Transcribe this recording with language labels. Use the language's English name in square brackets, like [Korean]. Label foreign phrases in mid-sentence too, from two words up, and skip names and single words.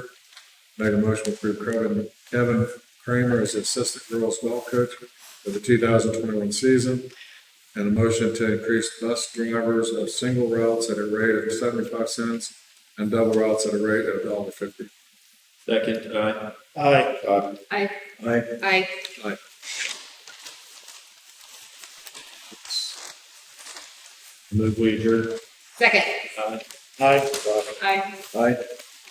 [English] Make a motion to approve Kevin Kramer as assistant girls golf coach for the 2021 season. And a motion to increase bus drivers of single routes at a rate of 75 cents and double routes at a rate of $1.50. Second, aye. Aye. I, Aye. I, Move we adjourn. Second. Aye. Aye. I. Aye.